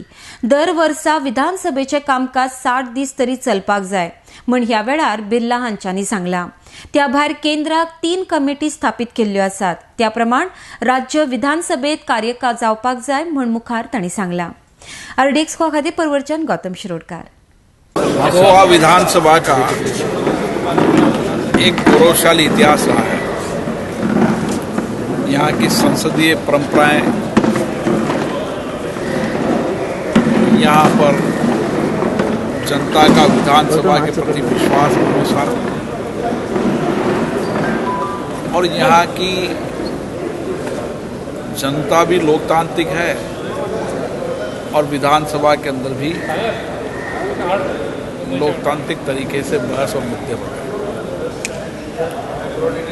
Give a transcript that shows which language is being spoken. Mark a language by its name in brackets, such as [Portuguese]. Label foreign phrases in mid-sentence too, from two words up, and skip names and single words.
[Konkani] दर वर्सा विधानसभेचे कामकाज 60 दीस तरी चलपाक जाय म्हण ह्या वेळार बिर्ला हांच्यांनी सांगलां। त्या भायर केंद्राक 3 कमिटी स्थापीत केल्ल्यो आसात। त्या प्रमाण राज्य विधानसभेत कार्यकाळ जावपाक जाय म्हण मुखार तांणी सांगलां। आरडीएक्स खातीर परवरच्यान गौतम शिरोडकार। [Hindi] गोवा विधानसभा का एक गौरवशाली इतिहास रहा है। यहाँ की संसदीय परंपराएं, यहाँ पर जनता का विधानसभा के प्रति विश्वास भरोसा और यहाँ की जनता भी लोकतांत्रिक है और विधानसभा के अंदर भी लोकतांत्रिक तरीके से बहस और मुद्दे होते हैं।